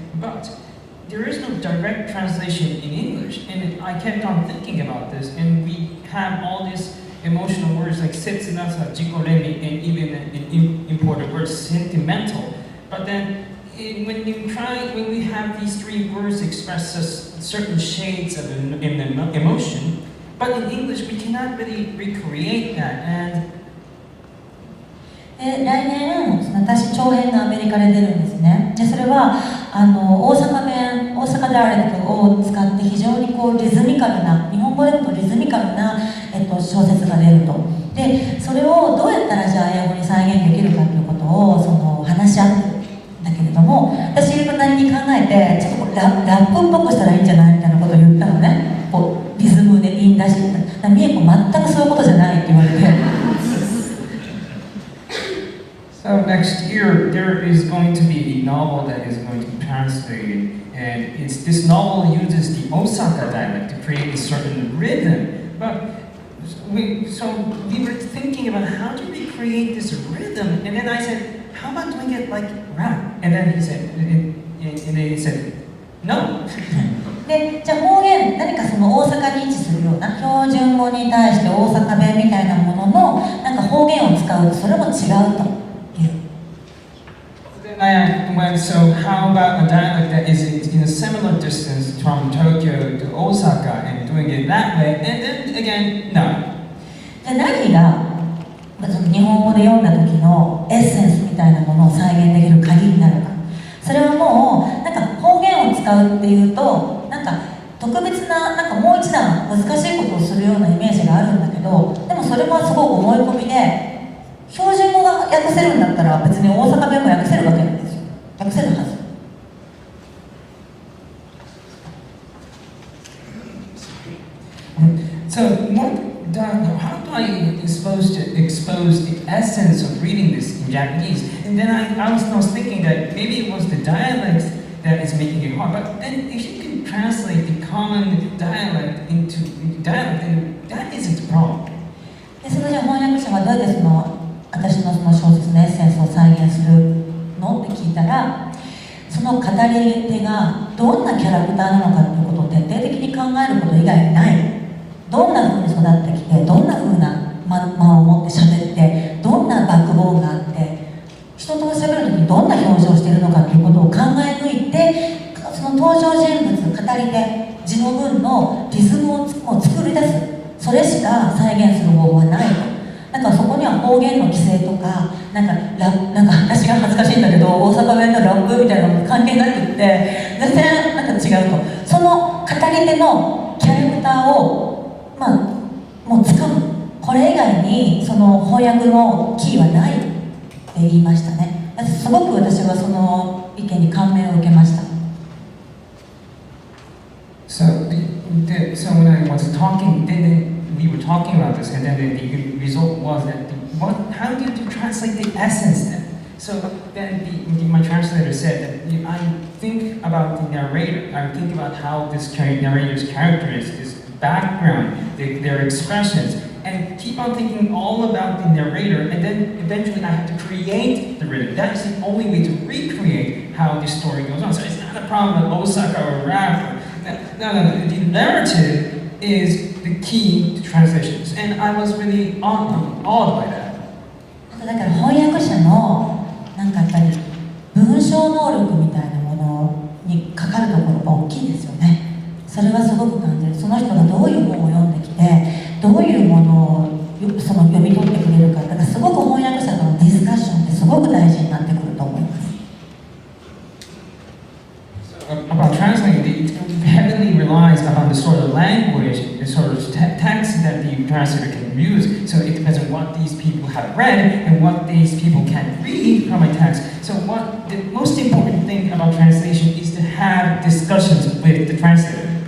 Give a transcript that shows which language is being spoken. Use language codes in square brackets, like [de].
[en] But there is no direct translation in English, and I kept on thinking about this, and we have all these emotional words like setsunasa, jikoremi, and even an imported word sentimental. But then when we have these three words express certain shades of an emotion, but in English we cannot really recreate that. And [ja] 来年私長編のアメリカで出るんですね。でそれは大阪ダイアレクトを使って非常にこうリズミカルな、日本語でもリズミカルな、小説が出ると。でそれをどうやったらじゃあ英語に再現できるかということを話し合ってるんだけれども、私なりに考えてちょっとこうラップっぽくしたらいいんじゃないみたいなことを言ったのね。こうリズムでいいんだし、みえこ全くそういうことじゃないって言われて。 [en] So next year there is going to be a novel that is going to be translated, and this novel uses the Osaka dialect to create a certain rhythm. But we were thinking about how do we create this rhythm, and then I said, how about doing it like rap? And then he said, no. [ja] でじゃあ方言、何かその大阪に位置するような標準語に対して大阪弁みたいなもののなんか方言を使うとそれも違うという。 [en] So how about a dialect that is in a similar distance from Tokyo to Osaka and doing it that way? And then again, no. [ja] じゃあ何が日本語で読んだ時のエッセンスみたいなものを再現できる鍵になるか。それはもうなんか方言を使うっていうとなんか特別な、なんかもう一段難しいことをするようなイメージがあるんだけど、でもそれはすごく思い込みで、標準語が訳せるんだったら別に大阪弁も訳せるわけなんですよ。訳せるはず。 [en] So how do I expose the essence of reading this in Japanese? And then I was thinking that maybe it was the dialect that is making it hard. But then if you can translate the common dialect into dialect, then that isn't the problem. [ja] でそれじゃ翻訳者はどうやって私のその小説のエッセンスを再現するのって聞いたら、その語り手がどんなキャラクターなのかということを徹底的に考えること以外にない。どんな風に育ってきて、どんな風な間を持って喋って、どんなバックボーンがあって、人と喋る時にどんな表情をしているのかということを考え抜いて、その登場人物、語り手、字の文のリズムを作り出す。それしか再現する方法はないと。だからそこには方言の規制とか、なんか私が恥ずかしいんだけど、大阪弁のラップみたいなのも関係なくって、全然なんか違うと。その語り手のキャラクターをもう掴む。これ以外にその翻訳のキーはないって言いましたね。すごく私はその意見に感銘を受けました。 [en] So when I was talking, then we were talking about this, and then the result was that how do you translate the essence then? So then my translator said that I think about the narrator. I think about how this narrator's character is background, their expressions, and keep on thinking all about the narrator, and then eventually I have to create the rhythm. That is the only way to recreate how the story goes on. So it's not a problem with Osaka or rap. No. The narrative is the key to translations, and I was really awed by that. [ja] だから翻訳者のなんかやっぱり文章能力みたいなものにかかるところが大きいですよね。それはすごく感じる。その人がどういう本を読んできて、どういうものをその読み取ってくれるか、だからすごく翻訳者とのディスカッションってすごく大事になってくると思います。 [en] About translating, it heavily relies upon the sort of language, the sort of text that the translator can use. So it depends on what these people have read and what these people can read from a text. So what the most important thing about translation is to have discussions with the translator.